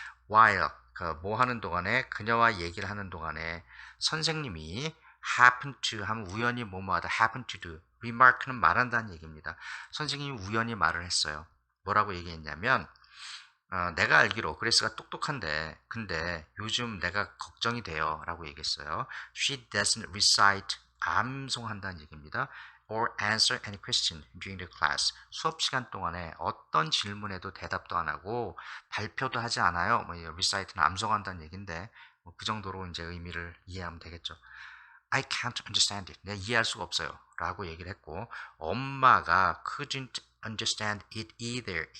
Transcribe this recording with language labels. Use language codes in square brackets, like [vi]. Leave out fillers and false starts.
[ko] while 뭐 하는 동안에 그녀와 얘기를 하는 동안에 선생님이 happen to 하면 우연히 뭐뭐 하다 [en] happen to do [ko] remark는 말한다는 얘기입니다. 선생님이 우연히 말을 했어요. 뭐라고 얘기했냐면 내가 알기로 그레이스가 똑똑한데 근데 요즘 내가 걱정이 돼요 라고 얘기했어요. [en] She doesn't recite [ko] 암송한다는 얘기입니다. [en] or answer any question during the class. [ko] 수업 시간 동안에 어떤 질문에도 대답도 안 하고 발표도 하지 않아요. 뭐 recite는 암송한다는 얘기인데 그 정도로 이제 의미를 이해하면 되겠죠. [en] I can't understand it. [ko] 내가 이해할 수가 없어요. 라고 얘기를 했고 엄마가 [en] couldn't understand it either.